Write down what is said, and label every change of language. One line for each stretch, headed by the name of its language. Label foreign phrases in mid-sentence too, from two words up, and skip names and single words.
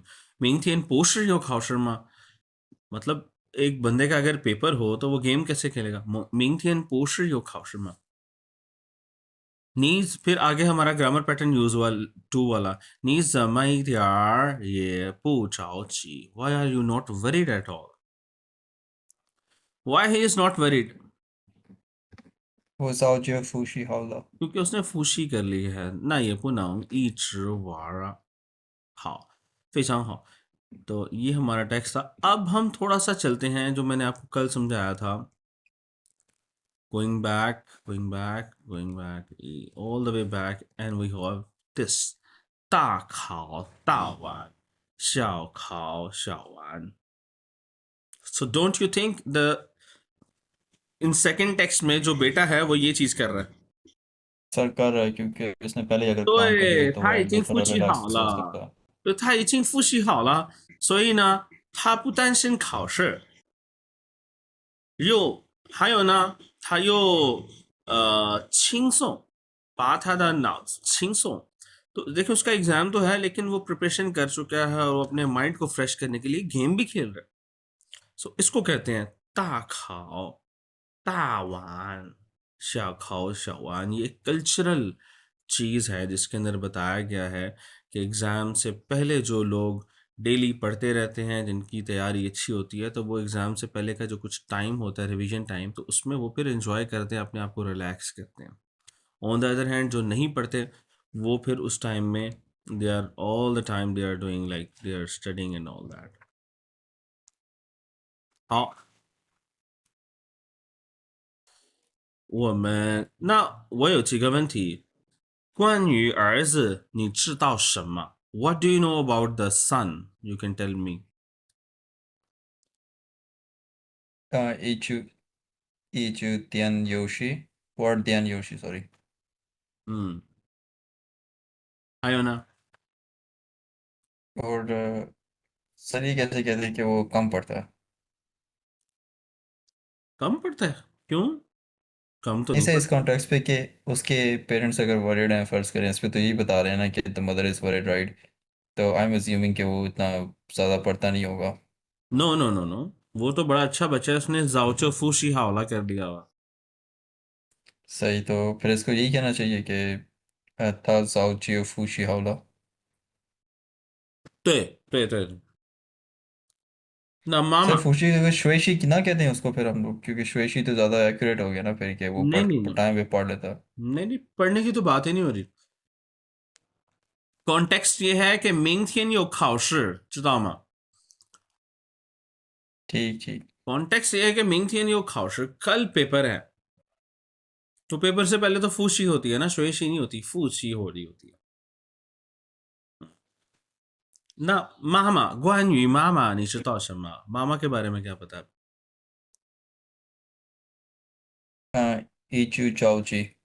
Chinese: 明天不是有考试吗?
Urdu: مطلب ایک بندے کا اگر پیپر ہو تو وہ گیم کیسے کھیلے گا?
Chinese: 明天不是有考试吗?
Urdu: نی پھر آگے ہمارا
English: grammar pattern यूज वाल टू वाला।
Chinese: 你怎么一点儿也不着急?
English: Why are you not worried at all? Why he is not worried?
Chinese: 我早就复习好了。
Urdu: کیونکہ اس نے فوشی کر لی ہے. ना ये पुनः
Chinese: 一直玩啊。好，非常好।
Urdu: تو یہ ہمارا ٹیکسٹ تھا. اب ہم تھوڑا سا چلتے ہیں جو میں نے آپ کو کل سمجھایا تھا.
English: Going back, going back, going back, all the way back, and we have this
Chinese: 大考大玩，小考小玩。
English: So don't you think the in second text
Urdu: میں جو بیٹا ہے وہ یہ چیز کر رہا ہے? سر کر رہا ہے کیونکہ اس نے پہلے اگر کام کر لیا
Chinese: 对，
Urdu: تو وہ
Chinese: 他已
Urdu: आगे
Chinese: 经
Urdu: थोड़ा
Chinese: 复习
Urdu: रिलैक्स
Chinese: 好
Urdu: सोच
Chinese: 了，
Urdu: سکتا ہے.
Chinese: 对，他已经复习好了，所以呢，他不担心考试，还有呢，他又轻松，把他的脑子轻松।
Urdu: تو دیکھیے اس کا ایگزام تو ہے لیکن وہ پریپریشن کر چکا ہے اور وہ اپنے مائنڈ کو فریش کرنے کے لیے گیم بھی کھیل رہا ہے. سو اس کو کہتے ہیں
Chinese: 大考大玩，小考小玩।
Urdu: یہ کلچرل چیز ہے جس کے اندر بتایا گیا ہے کہ ایگزام سے پہلے جو لوگ ڈیلی پڑھتے رہتے ہیں، جن کی تیاری اچھی ہوتی ہے، تو وہ ایگزام سے پہلے کا جو کچھ ٹائم ہوتا ہے ریویژن ٹائم، تو اس میں وہ پھر انجوائے کرتے ہیں، اپنے آپ کو ریلیکس کرتے ہیں.
English: on the other hand
Urdu: جو نہیں پڑھتے وہ پھر اس ٹائم میں
English: they are all the time they are doing like they are studying and all that.
Chinese: 好，我有几个问题。关于儿子，你知道什么 ？
English: What do you know about the son? You can tell me.
Chinese: 一局电游戏，玩电游戏，sorry。嗯，还有呢？
Urdu: اور سر یہ کیسے کہتے ہیں کہ وہ کم پڑھتا ہے? کم پڑھتا ہے؟ کیوں؟ کم تو نہیں اسے اس पढ़ता। کانٹیکسٹ پہ کہ اس کے پیرنٹس اگر وریڈ ہیں، فرض کریں اس پہ، تو یہی بتا رہے ہیں نا کہ
English: the mother is worried, right?
Urdu: तो
English: I am assuming
Urdu: کہ وہ اتنا زیادہ پڑھتا نہیں ہوگا.
English: no no no no,
Urdu: وہ تو بڑا اچھا بچہ ہے، اس نے
Chinese: 早就复习好了
Urdu: کر دیا ہوا. صحیح، تو پھر اس کو یہی کہنا چاہیے کہ
Chinese: 他早就复习好了. 对对对，那妈
Urdu: सर
Chinese: 妈，
Urdu: فوشی اگر شوےشی کی نا کہتے ہیں اس کو پھر ہم لوگ، کیونکہ شوےشی تو زیادہ ایکوریٹ ہو گیا نا پھر، کہ وہ نہیں نہیں نہیں ٹائم پہ پڑھ لیتا. نہیں نہیں، پڑھنے کی تو بات ہی نہیں ہو رہی. کانٹیکسٹ یہ ہے کہ
Chinese: 明天有考试，知道吗？
Urdu: ٹھیک ٹھیک. کانٹیکسٹ یہ ہے کہ
Chinese: 明天有考试,
Urdu: کل پیپر ہے. تو پیپر سے پہلے تو فوشی ہوتی ہے نا، شوےشی نہیں ہوتی، فوشی ہو رہی ہوتی ہے.
Chinese: 那妈妈，关于妈妈你知道什么？妈妈
Urdu: کے بارے میں کیا پتا ہے? ईचू जाओ जी।